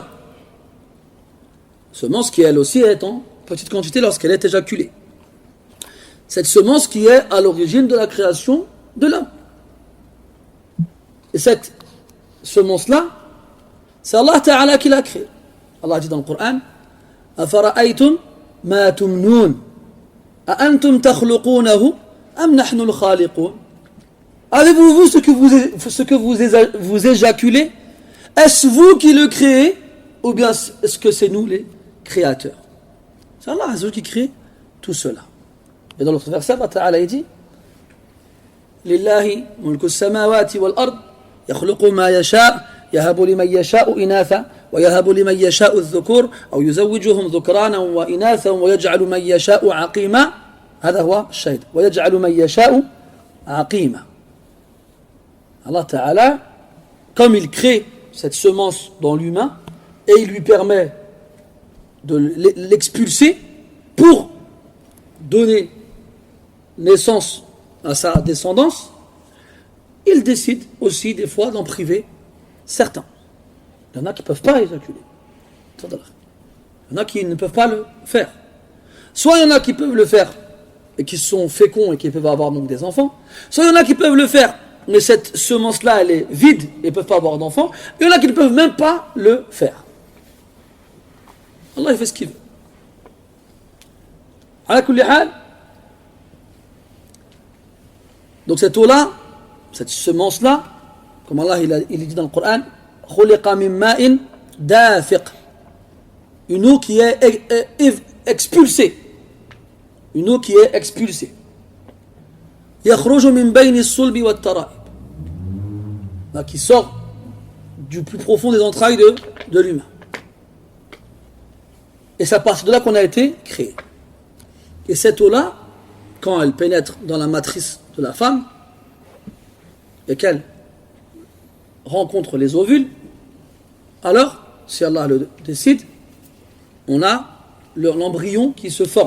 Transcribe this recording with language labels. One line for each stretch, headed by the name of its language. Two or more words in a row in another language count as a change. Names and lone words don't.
French: Semence qui, elle aussi, est en petite quantité lorsqu'elle est éjaculée. Cette semence qui est à l'origine de la création de l'homme. Et cette semence-là, c'est Allah Ta'ala qui l'a créée. Allah dit dans le Coran,
Arabic: أَفَرَأَيْتُمْ مَا تُمْنُونَ أَأَنْتُمْ تَخْلُقُونَهُ أَمْ نَحْنُ الْخَالِقُونَ.
French: Avez-vous vu ce que vous éjaculez? Est-ce vous qui le créez ou bien est-ce que c'est nous les créateurs? C'est Allah Azza qui crée tout cela. Et dans l'autre verset, Allah Ta'ala dit
Arabic: لله ملك السماوات والأرض يخلق ما يشاء يهب لمن يشاء إناثا ويهب لمن يشاء الذكور أو يزوجهم ذكرانا وإناثا ويجعل من يشاء عقيما. هذا هو الشاهد ويجعل من يشاء عقيما.
French: Allah Ta'ala, comme il crée cette semence dans l'humain et il lui permet de l'expulser pour donner naissance à sa descendance, il décide aussi des fois d'en priver certains. Il y en a qui ne peuvent pas éjaculer. Il y en a qui ne peuvent pas le faire. Soit il y en a qui peuvent le faire et qui sont féconds et qui peuvent avoir donc des enfants. Soit il y en a qui peuvent le faire, mais cette semence-là, elle est vide et ne peuvent pas avoir d'enfants. Il y en a qui ne peuvent même pas le faire. Allah, il fait ce qu'il veut.
Arabic: على كل حال.
French: Donc cette eau-là, cette semence-là, comme Allah il dit dans le Coran,
Arabic: خلق من ماء دافق.
French: Une eau qui est expulsée. Une eau qui est expulsée.
Arabic: يخرج من بين الصلب والترائب.
French: Qui sort du plus profond des entrailles de l'humain. Et c'est à partir de là qu'on a été créé. Et cette eau-là, quand elle pénètre dans la matrice de la femme, et qu'elle rencontre les ovules, alors, si Allah le décide, on a l'embryon qui se forme.